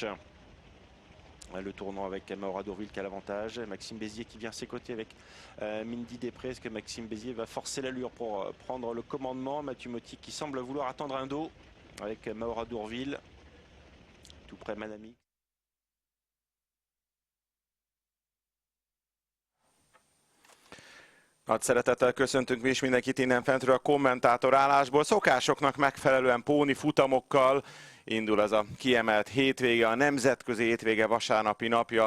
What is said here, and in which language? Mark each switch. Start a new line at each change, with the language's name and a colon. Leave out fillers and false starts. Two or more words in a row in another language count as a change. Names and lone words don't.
French: Le tournant avec Maura Dourville qui a l'avantage. Maxime Bézier qui vient à ses côtés avec Mindy Després. Est-ce que Maxime Bézier va forcer l'allure pour prendre le commandement? Mathieu Motti qui semble vouloir attendre un dos avec Maura Dourville. Tout près Madame X.
Hungarian: Nagy szeretettel köszöntünk mi is mindenkit innen fentről a kommentátor állásból. Szokásoknak megfelelően póni futamokkal indul az a kiemelt hétvége, a nemzetközi hétvége vasárnapi napja.